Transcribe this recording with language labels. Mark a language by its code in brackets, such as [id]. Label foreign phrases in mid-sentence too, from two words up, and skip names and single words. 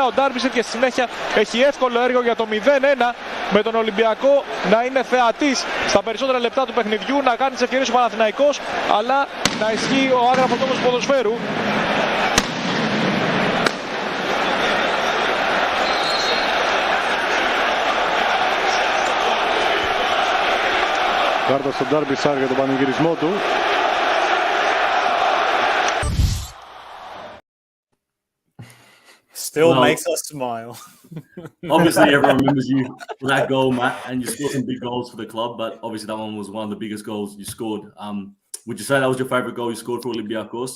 [el] Ο Ντάρμπισιρ και στη συνέχεια έχει εύκολο έργο για το 0-1 με τον Ολυμπιακό να είναι θεατής στα περισσότερα λεπτά του παιχνιδιού, να κάνει τις ευκαιρίες ο Παναθηναϊκός, αλλά να ισχύει ο άγραφος νόμος του ποδοσφαίρου. Κάρτα στον Ντάρμπισιρ για τον πανηγυρισμό του. [en] Still makes us smile. Obviously, everyone remembers you for that goal, Matt, and you scored some big goals for the club. But obviously, that one was one of the biggest goals you scored. Would you say that was your favorite goal you scored for Olympiakos?